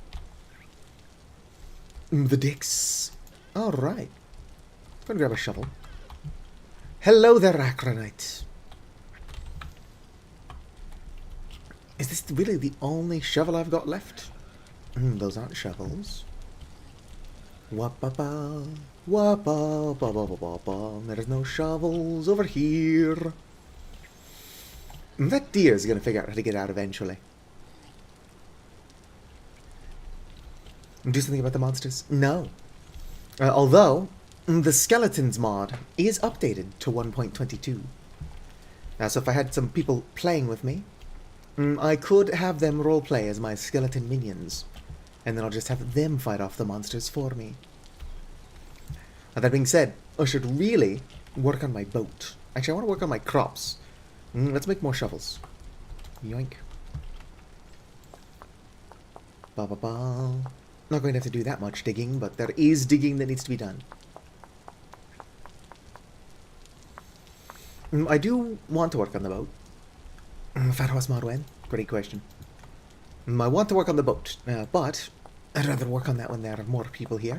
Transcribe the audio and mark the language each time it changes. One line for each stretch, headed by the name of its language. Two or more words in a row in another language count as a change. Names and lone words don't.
English: The dicks. Alright. Go and grab a shovel. Hello there, Acronite. Is this really the only shovel I've got left? Those aren't shovels. Wah-ba-ba. Wah-ba-ba-ba-ba-ba. There's no shovels over here. That deer is going to figure out how to get out eventually. Do something about the monsters? No. Although, the skeletons mod is updated to 1.22. So if I had some people playing with me, I could have them roleplay as my skeleton minions. And then I'll just have them fight off the monsters for me. That being said, I should really work on my boat. Actually, I want to work on my crops. Let's make more shovels. Yoink. Ba-ba-ba. Not going to have to do that much digging, but there is digging that needs to be done. I do want to work on the boat. Farwas Marwen? Great question. I want to work on the boat, but I'd rather work on that when there are more people here.